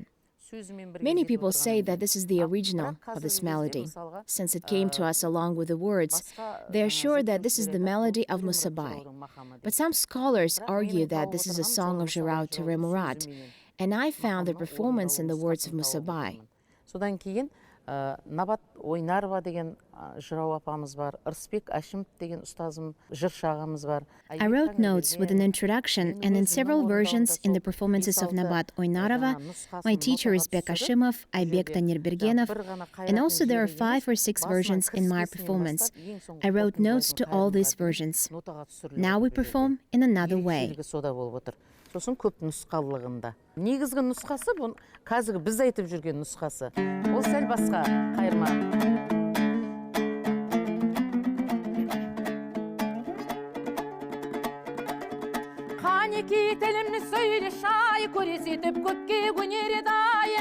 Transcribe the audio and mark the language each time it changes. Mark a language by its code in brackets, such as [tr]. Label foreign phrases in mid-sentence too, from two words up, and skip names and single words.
[en] Many people say that this is the original of this melody. Since it came to us along with the words, they are sure that this is the melody of Musabay. But some scholars argue that this is a song of Zhyrau to Remurat, and I found the performance in the words of Musabay. [kk] Содан кейін Набат Ойнарова деген Zhyrau апамыз бар, Ырысбек Әшімов деген ұстазым, жыршы ағамыз бар. [en] I wrote notes with an introduction and in several versions in the performances of Nabat Oynarova. My teacher is Bek Ashimov, Aybek Tanirbergenov, and also there are 5 or 6 versions in my performance. I wrote notes to all these versions. Now we perform in another way. [kk] Сосын көп нұсқалығында. Негізгі нұсқасы бұл қазір біз айтып жүрген нұсқасы. Ол сәл басқа, қайырма. Қанеки телімні сөйле шай, көресетіп көпке көнереді айы.